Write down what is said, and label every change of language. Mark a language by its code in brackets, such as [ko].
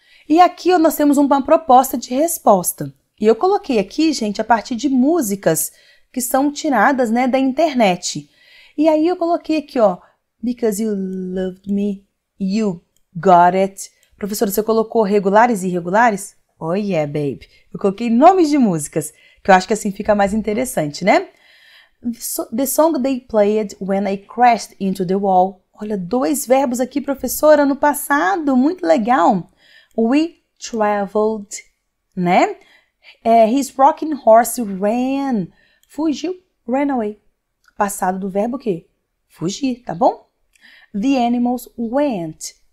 [pt] E aqui nós temos uma proposta de resposta. E eu coloquei aqui, gente, a partir de músicas que são tiradas, né, da internet. E aí eu coloquei aqui, ó, [en] because you loved me, you got it. [pt] Professora, você colocou regulares e irregulares? [en] Oh yeah, babe. [pt] Eu coloquei nomes de músicas, que eu acho que assim fica mais interessante, né? [en] The song they played when I crashed into the wall. [pt] Olha, 2 verbos aqui, professora, no passado, muito legal. [en] We traveled, né? His rocking horse ran. [pt] Fugiu, ran away. Passado do verbo o quê? Fugir, tá bom? [en] The animals went.